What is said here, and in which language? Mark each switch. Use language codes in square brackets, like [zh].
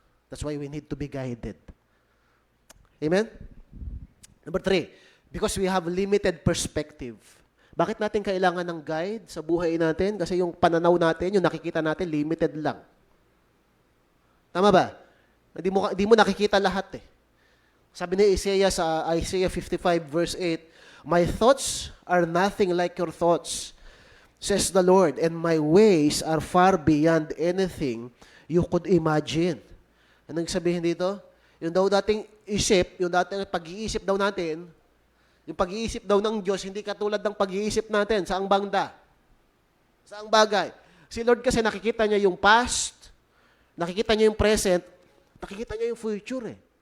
[en] That's why we need to be guided. Amen? Number 3, because we have limited perspective. [tl] Bakit natin kailangan ng guide sa buhay natin? Kasi yung pananaw natin, yung nakikita natin, limited lang. Tama ba? Hindi mo nakikita lahat eh. Sabi ni Isaiah sa [en] Isaiah 55 verse 8, my thoughts are nothing like your thoughts, says the Lord, and my ways are far beyond anything you could imagine. [tl] Anong sabihin dito? Yung daw dating isip, yung dating pag-iisip daw natin, yung pag-iisip daw ng Diyos, hindi katulad ng pag-iisip natin. Saang banda? Saang bagay? Si Lord kasi nakikita niya yung past, nakikita niya yung present, nakikita niya yung future eh.